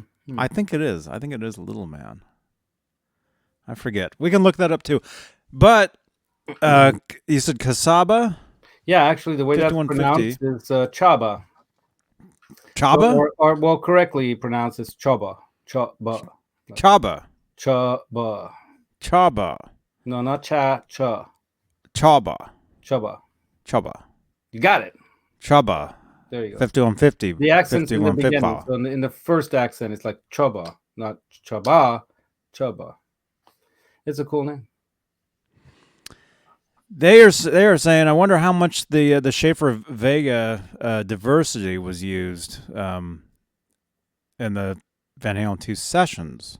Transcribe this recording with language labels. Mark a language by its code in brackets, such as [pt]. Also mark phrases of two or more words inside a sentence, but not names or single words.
[en] I think it is. I think it is Little Man. I forget. We can look that up too. But you said Kasaba? Yeah, actually, the way that's 5150. pronounced is Chaba. Chaba? Or well, correctly pronounced is Chaba. Chaba. Chaba. Chaba. Chaba. No, not cha. Chaba. Chaba. Chaba. You got it. Chaba. There you go. 5150. The accent's in the beginning. 5150. So in the first accent, it's like Chaba, not Chaba. Chaba. It's a cool name. They are saying, I wonder how much the Schaefer Vega diversity was used in the Van Halen 2 sessions.